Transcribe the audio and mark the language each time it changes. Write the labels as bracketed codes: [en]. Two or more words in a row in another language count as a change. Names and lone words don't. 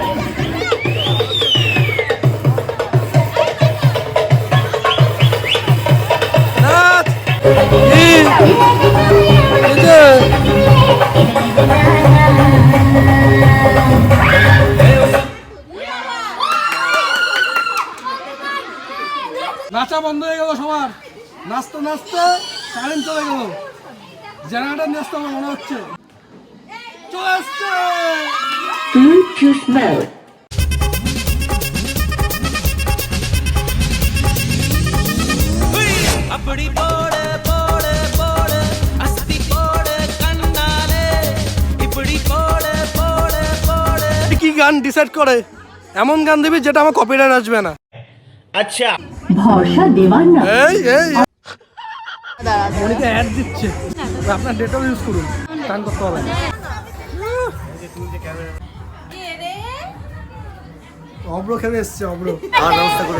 [bn] নাচ এই যে নাচা বন্ধ হয়ে গেল সবার। নাচতে নাচতে কারেন্ট চলে গেল, জেনারেটর নিয়ে আসতে আমার মনে হচ্ছে চলে আসছে। [ta] அப்படி போட போட போட அஸ்தி போட கண்ணாலே இப்படி போட போட போட। [bn] কি গান ডিসাইড করে? এমন গান দিবি যেটা আমার কপিরাইট আসবে না। আচ্ছা ভরসা দেওয়ার না। এই এই মনিকা অ্যাড দিচ্ছে, আপনার ডেটল ইউজ করুন, টান করতে হবে। অব্র খেলে এসছে, অব্র ব্যবস্থা করে